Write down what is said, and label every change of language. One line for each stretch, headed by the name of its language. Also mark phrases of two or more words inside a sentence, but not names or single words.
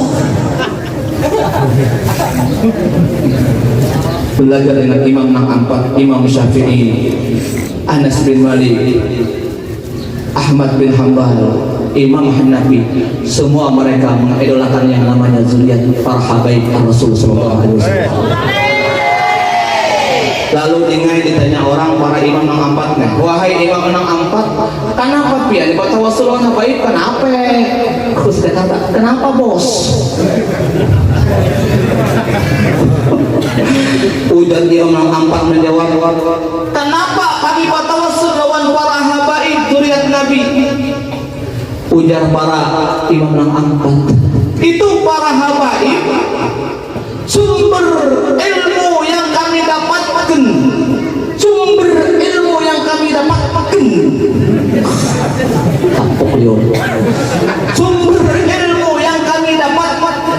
Indonesian: Belajar dengan Imam Nang Ampat, Imam Syafi'i, Anas bin Malik, Ahmad bin Hanbal, Imam Hanafi, semua mereka mengidolakan yang namanya zuriat para habaib Rasul
Arabic: صلى الله عليه وسلم.
Indonesian: Lalu ditanya orang para imam Nang Ampatnya, wahai Imam Nang Ampat, kenapa pian bertawasul dengan habaib? Kenapa? Terus dia kata, kenapa bos? Ujar Imam Nang Ampat menjawab, kenapa kami bertawasul lawan para habaib zuriat Nabi? Ujar para Imam Nang Ampat, itu para habaib sumber ilmu yang kami dapatkan, sumber ilmu yang kami dapatkan, sumber ilmu yang kami dapatkan.